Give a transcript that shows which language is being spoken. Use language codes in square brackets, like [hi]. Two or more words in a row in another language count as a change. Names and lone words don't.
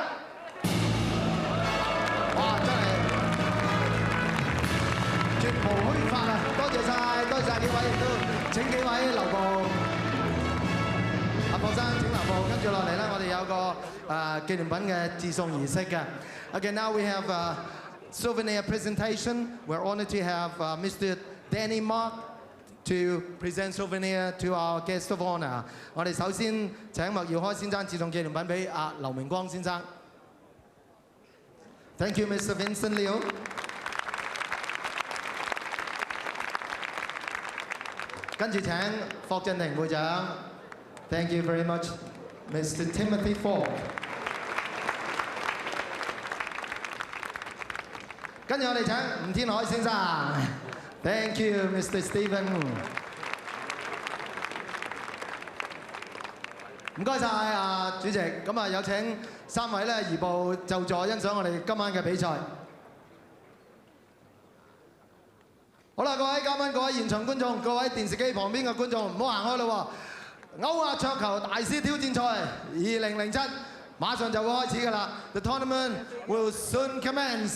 [yue] 哇！真係絕無虛發啊！多謝晒，多謝晒幾位，亦都請幾位留步。阿霍生請留步，跟住落嚟咧，我哋有個紀念品嘅致送儀式嘅。 [en] Okay, now we have a souvenir presentation. We're honored to have Mr. Danny Mark to present souvenir to our guest of honor. [yue] 我哋首先請麥耀開先生致送紀念品俾劉明光先生。 [en] Thank you, Mr. Vincent Liu. [yue] 跟住請霍震霆會長。 [en] Thank you very much, Mr. Timothy Falk. [yue] 跟住我哋請吳天海先生。 [en] Thank you, Mr. Stephen. [yue] 唔該晒主席，咁啊有請3位咧移步就座欣賞我哋今晚嘅比賽。好啦，各位嘉賓、各位現場觀眾、各位電視機旁邊嘅觀眾，唔好行開咯喎！歐亞桌球大師挑戰賽2007馬上就會開始㗎啦。 [en] The tournament will soon commence.